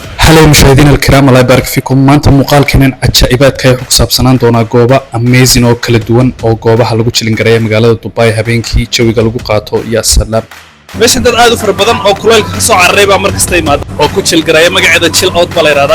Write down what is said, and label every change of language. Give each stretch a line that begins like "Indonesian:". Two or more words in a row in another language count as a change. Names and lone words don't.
Arabic: هلا مشاهدينا الكرام، الله يبارك فيكم.
Somali: maanta muuqaalkeenan cajaa'ibaadka ay ku saabsanaan doona goobo amazing oo kala duwan oo goobaha lagu chilin gareeyo magaalada Dubai habeenkii jawiga lagu qaato iyo salaam. meeshan dad aad u fara badan oo kuleylka ka soo cararay baa markasta imaada oo ku chil gareeyo magaceeda chill out baa la yiraahdaa.